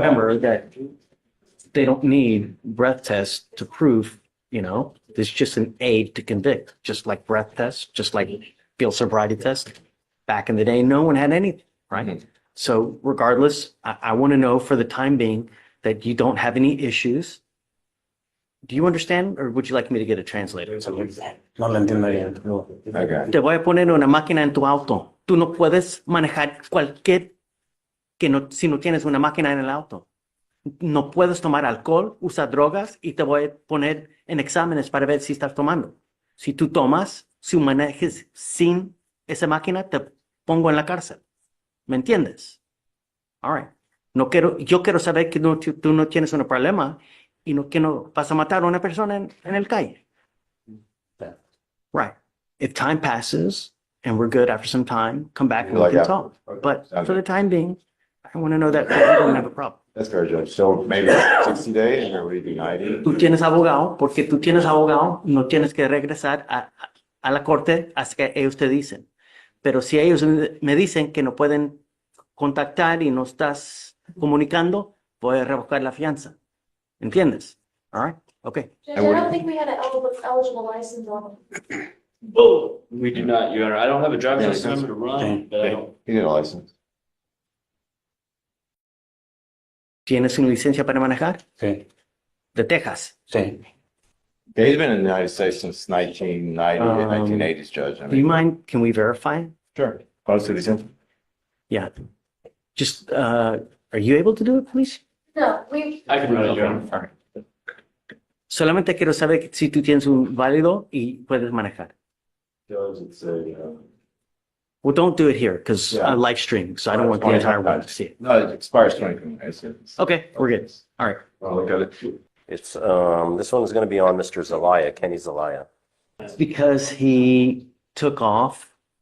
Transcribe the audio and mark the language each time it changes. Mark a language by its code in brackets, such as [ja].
[en] Remember that they don't need breath tests to prove, there's just an aid to convict, just like breath tests, just like field sobriety test. Back in the day, no one had anything, right? Mm-hmm. So regardless, I want to know for the time being that you don't have any issues. Do you understand, or would you like me to get a translator? [es] No lo entiendo bien. [en] Okay. [es] Te voy a poner una máquina en tu auto. Tú no puedes manejar si no tienes una máquina en el auto. No puedes tomar alcohol, usar drogas y te voy a poner en exámenes para ver si estás tomando. Si tú tomas, si manejes sin esa máquina, te pongo en la cárcel. ¿Me entiendes? [en] All right. [es] Yo quiero saber que tú no tienes un problema y que no vas a matar a una persona en el calle. [en] Right. If time passes and we're good after some time, come back and we can talk. But for the time being, I want to know that you don't have a problem. That's fair, Judge. So maybe 60 days or what do you do, 90? [es] Tú tienes abogado, porque tú tienes abogado, no tienes que regresar a la corte hasta que ellos te dicen. Pero si ellos me dicen que no pueden contactar y no estás comunicando, voy a revocar la fianza. [en] ¿Entiendes? All right? Okay. Judge, I don't think we had an eligible license on him. Oh, we do not, Your Honor. I don't have a driver's license number to run, but I don't. You need a license. [es] ¿Tienes una licencia para manejar? Sí, De Texas. sí. [en] Yeah, he's been in the United States since 1990, 1980s, Judge. I Do you mean, mind? Can we verify? sure. Close citizen. Yeah. Just, are you able to do it, please? No, I can run it, Your Honor. All right. [es] Solamente quiero saber si tú tienes un válido y puedes manejar. [en] Judge, it's a, Well, don't do it here because Yeah. live streaming, so I don't want the entire world to see it. no, it expires 2020. Okay, we're good. All right. I'll look at it. It's, this one is going to be on Mr. Zelaya, Kenny Zelaya. It's because he took off.